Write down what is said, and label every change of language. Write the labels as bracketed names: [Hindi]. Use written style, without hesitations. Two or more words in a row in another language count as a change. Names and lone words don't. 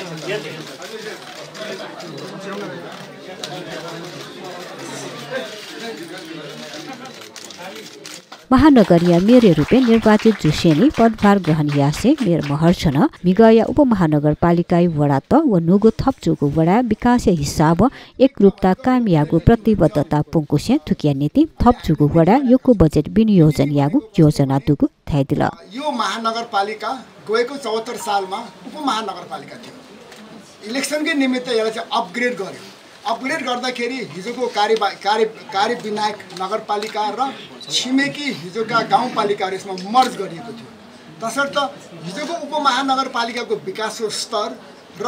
[Newari] महानगरीय मेयर रूपे निर्वाचित जुसेनी पदभार ग्रहण यासे मेयर महर्जन मिगया उपमहानगरपालिका वडा त व नुगु थपजुगु वडा विकास हिसाब एकरूपता कायम यागु प्रतिबद्धता पुंकुसे थुकिया नीति थपजुगु वडा योको बजेट विनियोजन यागु योजना दुगु थाइदिल [Nepali] यो महानगरपालिका गएको 74 सालमा उपमहानगरपालिका थियो इलेक्सनकै निमित्त यसलाई चाहिँ अपग्रेड गर्यो अपग्रेड गर्दाखेरि हिजोको कार्य विनायक नगरपालिका र छिमेकी हिजोका गाउँपालिकाहरू यसमा मर्ज गरिएको थियो तसर्थ हिजोको उपमहानगरपालिकाको विकासको स्तर र